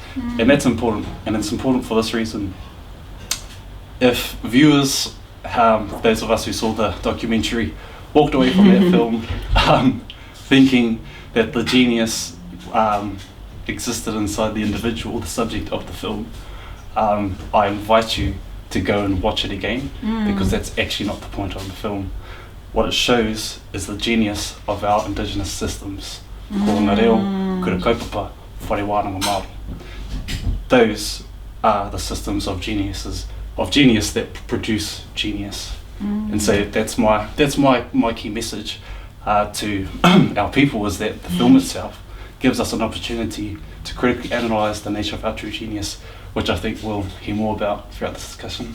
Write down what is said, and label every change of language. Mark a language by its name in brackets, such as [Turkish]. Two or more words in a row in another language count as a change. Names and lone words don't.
[English] And that's important, and it's important for this reason. If viewers, those of us who saw the documentary, walked away from that film thinking that the genius existed inside the individual, the subject of the film, I invite you to go and watch it again, because that's actually not the point of the film. What it shows is the genius of our Indigenous systems. [Māori] Ko ngā reo, kura kaupapa, whare wānanga Māori. [English] Those are the systems of genius that produce genius. And so that's my key message to our people, is that the film itself gives us an opportunity to critically analyse the nature of our true genius, which I think we'll hear more about throughout this discussion.